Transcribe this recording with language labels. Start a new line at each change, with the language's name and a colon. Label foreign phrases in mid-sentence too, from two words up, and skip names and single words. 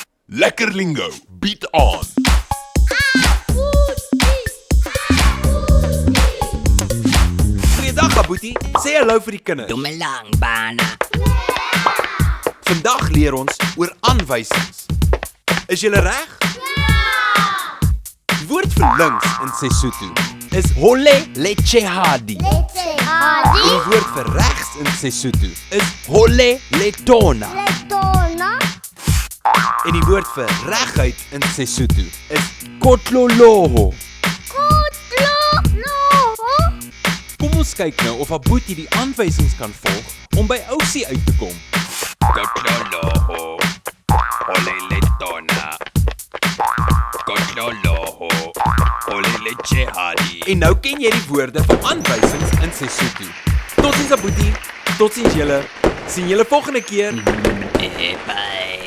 Afrikaans: Lekker lingo, bied aan. Goeiedag, Aboetie. Sê hallo vir die kinders.
Southern Sotho: Dumelang, bana.
Afrikaans: Vandag leer ons oor aanwysings. Is julle reg? Die woord vir links in Sesotho is
Southern Sotho: hole lechehadi.
Afrikaans: En die woord vir regs in Sesotho is
Southern Sotho: hole letona.
Afrikaans: En die woord vir reguit in Sesotho is kotloloho. Kom ons kyk nou of Aboetie die aanwysings kan volg om by Ousie uit te kom.
Southern Sotho: Kotloloho, hole letona. Kotloloho, hole lechehadi.
Afrikaans: En nou ken jy die woorde vir aanwysings in Sesotho. Totsiens Aboetie, totsiens julle. Sien julle volgende keer.
English: Bye.